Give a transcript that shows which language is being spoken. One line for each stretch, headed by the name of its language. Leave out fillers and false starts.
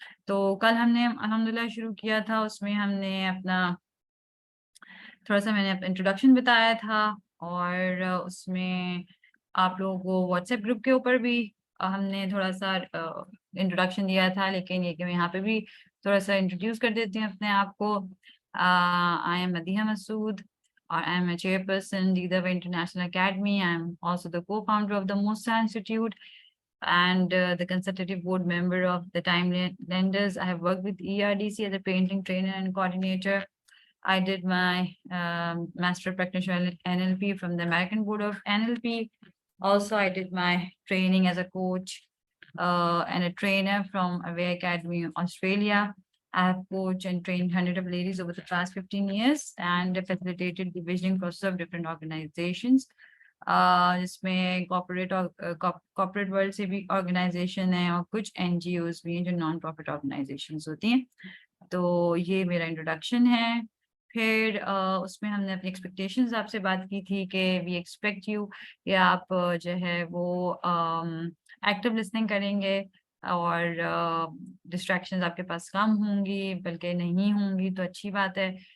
Hindi: तो कल हमने अल्हम्दुलिल्लाह शुरू किया था, उसमें हमने अपना मैंने अपना इंट्रोडक्शन बताया था, और उसमें आप लोगों को व्हाट्सएप ग्रुप के ऊपर भी हमने थोड़ा सा इंट्रोडक्शन दिया था, लेकिन ये कि मैं यहाँ पे भी थोड़ा सा इंट्रोड्यूस कर देती हूँ अपने आप को।
English: I am Madiha Masood, और I am a chairperson Deedav International Academy. I am also the co-founder of the Musa Institute and the consultative board member of the Time Lenders. I have worked with ERDC as a painting trainer and coordinator. I did my Master Practitioner NLP from the American Board of NLP. Also, I did my training as a coach and a trainer from Away Academy, Australia. I have coached and trained hundreds of ladies over the past 15 years and facilitated the visioning process of different organizations.
Hindi: जिसमें corporate world से भी organisation है और कुछ NGOs भी हैं जो non profit organisations होती हैं। तो ये मेरा इंट्रोडक्शन है। फिर उसमें हमने अपनी एक्सपेक्टेशंस आपसे बात की थी कि
English: we expect you
Hindi: कि आप जो है वो एक्टिव लिसनिंग करेंगे, और डिस्ट्रैक्शंस आपके पास कम होंगी, बल्कि नहीं होंगी तो अच्छी बात है।